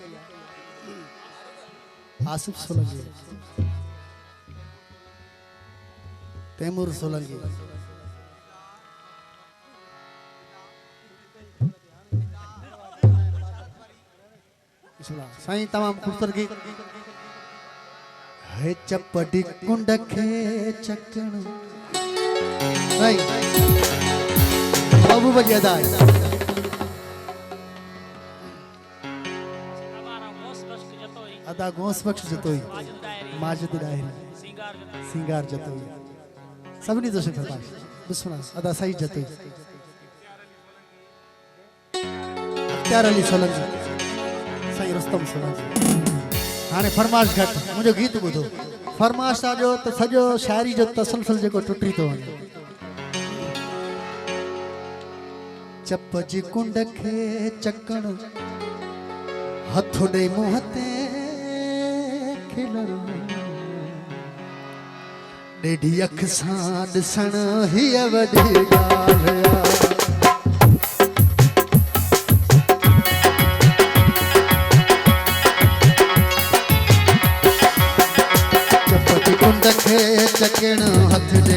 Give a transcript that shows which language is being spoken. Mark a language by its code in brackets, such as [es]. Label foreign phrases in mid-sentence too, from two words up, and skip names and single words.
[sd] आसिफ सोलंकी तैमूर सोलंकी साईं तमाम खूबसूरत गीत है चपटी कुंड खे चकण साईं महबूब जी अदा अदा गोस बख्श जतोई माजिद दाहिर सिंगार जतोई सबनी तो से फरमाइश बिस्मिल्लाह अदा सही जतोई अख्तियार अली सोलंकी सही रुस्तम सोलंकी हाने फरमाइश घट मुझे गीत बुधो फरमाइश जो तो सजो शायरी जो तसलसल जेको टुटी तो चप जी कुंड खे चकण हथ दे मुंह ते डेढ़ी अख सां ॾिसण हीअ वॾी ॻाल्हि चपटी कुंड खे चकण हथ जे